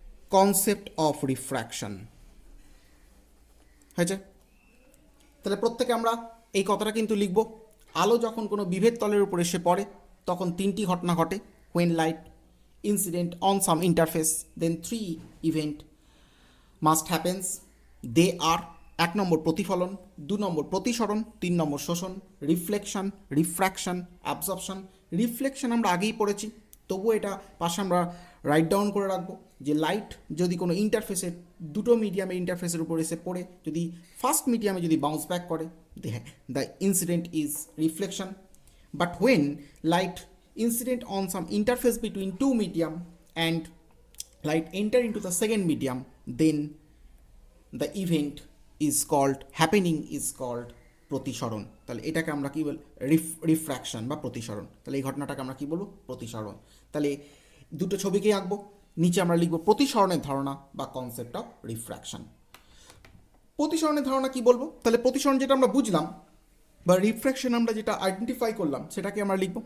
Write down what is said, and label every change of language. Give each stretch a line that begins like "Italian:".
Bangla: Concept of refraction হয়েছে। তাহলে প্রত্যেকে আমরা এই কথাটা কিন্তু লিখব। আলো যখন কোনো বিভেদ তলের উপর এসে পড়ে তখন তিনটি ঘটনা ঘটে।
English: when light incident on some interface then three event must happens. they are
Bangla: 1 নম্বর প্রতিফলন, 2 নম্বর প্রতিসরণ, 3 নম্বর শোষণ। Reflection, refraction, absorption. রিফ্লেকশন আমরা আগেই পড়েছি, তবুও এটা পাশে আমরা রাইট ডাউন করে রাখবো যে লাইট যদি কোনো ইন্টারফেসের, দুটো মিডিয়ামের ইন্টারফেসের উপর এসে পড়ে যদি ফার্স্ট মিডিয়ামে যদি বাউন্স ব্যাক করে,
English: The incident is reflection. But when light incident on some interface between two medium and light enter into the second medium, then the event is called, happening is called প্রতিসরণ।
Bangla: তাহলে এটাকে আমরা কি বল, refraction বা প্রতিসরণ। তাহলে এই ঘটনাটাকে আমরা কি বলবো, প্রতিসরণ। তাহলে দুটো ছবিকেই আঁকবো, নিচে আমরা লিখবো প্রতিসরণের ধারণা বা কনসেপ্ট অফ রিফ্র্যাকশন। প্রতিসরণের ধারণা কি বলবো, তাহলে প্রতিসরণ যেটা আমরা বুঝলাম বা রিফ্র্যাকশন আমরা যেটা আইডেন্টিফাই করলাম সেটাকে আমরা লিখব।